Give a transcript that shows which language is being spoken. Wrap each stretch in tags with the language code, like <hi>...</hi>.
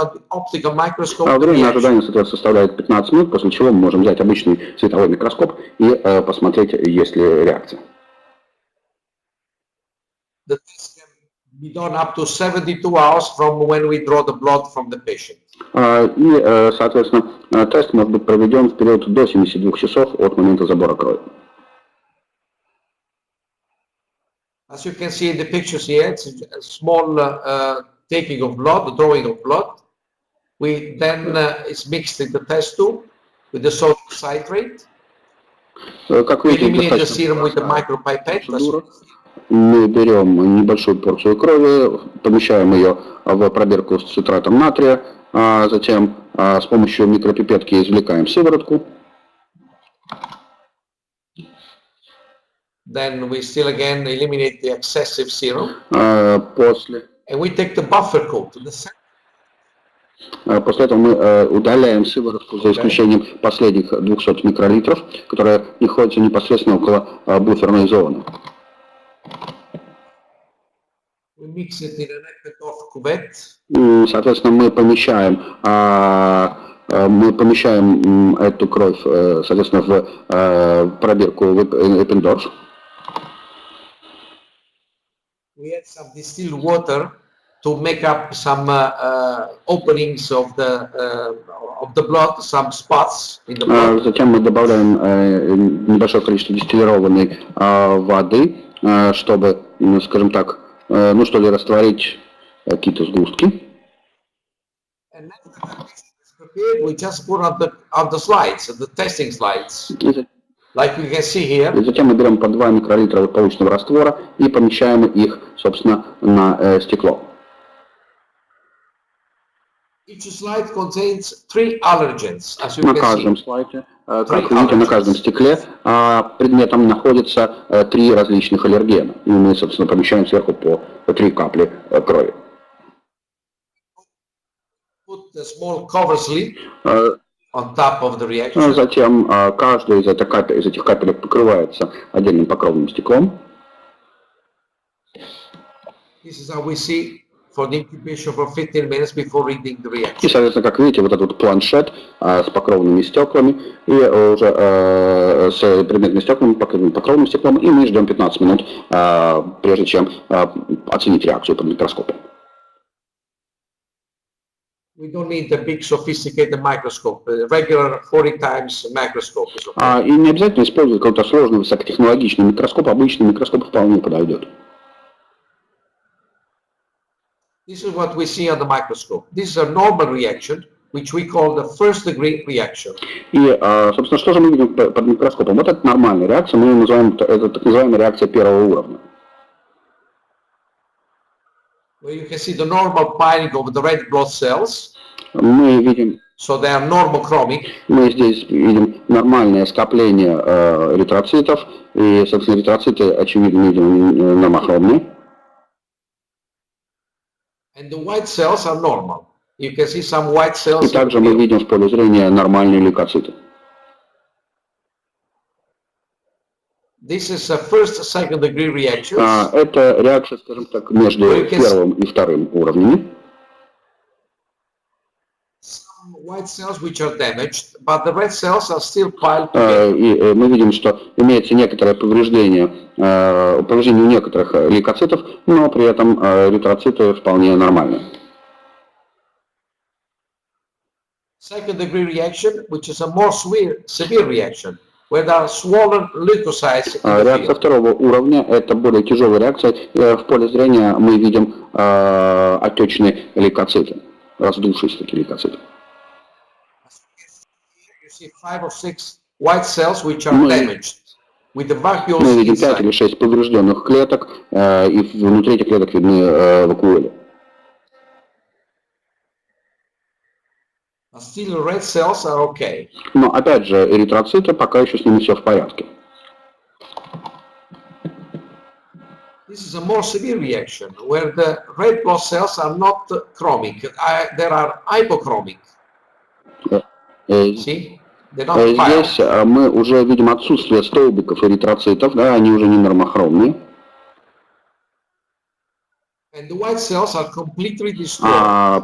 <ru>Время ожидания, соответственно, составляет 15 минут, после чего мы можем взять обычный световой микроскоп и посмотреть, есть ли реакция. И, соответственно, тест может быть проведен в период до 72 часов от момента забора крови.</ru> <en>As you can see in the pictures here, it's a small taking of blood, drawing of blood. Then it's mixed in the test tube with the sodium citrate. We eliminate the serum with a micropipette.</en> <ru>Мы берем небольшую порцию крови, помещаем ее в пробирку с цитратом натрия, затем с помощью микропипетки извлекаем сыворотку.</ru> <en>then we still again eliminate the excessive serum.</en> <ru>После</ru> <en>And we take the buffer coat to the center.</en> <ru>После этого мы удаляем сыворотку за исключением последних 200 микролитров, которые находятся непосредственно около буферной зоны.</ru> <en>We mix it in an of cuvette.</en> <ru>Соответственно, мы помещаем эту кровь, соответственно, в пробирку Эппендорф.</ru> <en>We add some distilled water to make up some openings of the blood, some spots in the blood.</en> <ru>Затем мы добавляем небольшое количество дистиллированной воды, чтобы, скажем так, ну что ли, растворить какие-то сгустки.</ru> <en>And after the patient is prepared, we just put on the slides, the testing slides, like you can see here.</en> <ru>И затем мы берем по 2 микролитра полученного раствора и помещаем их, собственно, на стекло.</ru> <en>Each slide contains 3 allergens, as you</en> <ru>На</ru> <en>can</en> <ru>каждом</ru> <en>see.</en> <ru>слайде, как видите, на каждом стекле предметом находится 3 различных аллергена. И мы, собственно, помещаем сверху по 3 капли крови.</ru> <en>Put the small cover slip on top of the reaction.</en> <ru>Затем каждая из этих капелек покрывается отдельным покровным стеклом.</ru> <en>This is how we see for the incubation for 15 minutes before reading the</en> <ru>И,</ru> <en>reaction.</en> <ru>соответственно, как видите, вот этот планшет с покровными стеклами и уже с предметными стеклами, покровным стеклом, и мы ждем 15 минут, прежде чем оценить реакцию под микроскопом.</ru> <en>We don't need a big sophisticated microscope. A regular 40 times microscope is okay.</en> <ru>И не обязательно использовать какой-то сложный высокотехнологичный микроскоп, обычный микроскоп вполне подойдет.</ru> <en>This is what we see on the microscope. This is a normal reaction, which we call the first degree reaction.</en> <ru>И, собственно, что же мы видим под микроскопом? Вот это нормальная реакция, мы ее называем, это так называемая реакция первого уровня.</ru> <en>Where you can see the normal piling of the red blood cells.</en> <ru>Мы видим,</ru> <en>So they are normochromic.</en> <ru>мы здесь видим нормальное скопление эритроцитов, и, собственно, эритроциты, очевидно, видим нормохромные.</ru> <en>And the white cells are normal. You can see some white cells.</en> <ru>И также мы видим в поле зрения нормальные лейкоциты.</ru> <en>This is a first, second degree reaction.</en> <ru>Это реакция, скажем так, между первым и вторым уровнями.</ru> <en>Some white cells which are damaged, but the red cells are still piled together.</en> <ru>И мы видим, что имеется некоторое повреждение у некоторых лейкоцитов, но при этом эритроциты вполне нормальные.</ru> <en>Second degree reaction, which is a more severe reaction, where there are swollen leukocytes in the</en> <ru>Реакция</ru> <en>field.</en> <ru>второго уровня – это более тяжелая реакция. В поле зрения мы видим отечные лейкоциты, раздувшиеся такие лейкоциты.</ru> <en>You see 5 or 6 white cells which are damaged with the vacuoles</en> <ru>Мы видим 5 или</ru> <en>inside.</en> <ru>6 поврежденных клеток, и внутри этих клеток видны вакуоли.</ru> <en>But still red cells are okay.</en> <ru>Но опять же, эритроциты, пока еще с ними все в порядке.</ru> <en>This is a more severe reaction where the red blood cells are not chromic, they are hypochromic. See? They're not piled.</en> <ru>Здесь мы уже видим отсутствие столбиков эритроцитов, да, они уже не нормохромные.</ru> <en>And the white cells are completely destroyed.</en>